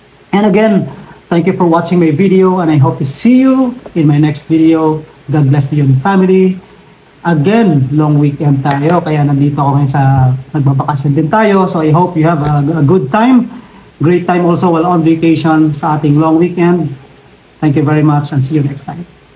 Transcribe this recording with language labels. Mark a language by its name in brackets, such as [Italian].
[English] And again, thank you for watching my video, and I hope to see you in my next video. God bless you and family. [Filipino] Again, long weekend tayo, kaya nandito ako ngayon nagbabakasyon din tayo. [English] So I hope you have a good time. Great time also while on vacation [Filipino] sa ating long weekend. [English] Thank you very much and see you next time.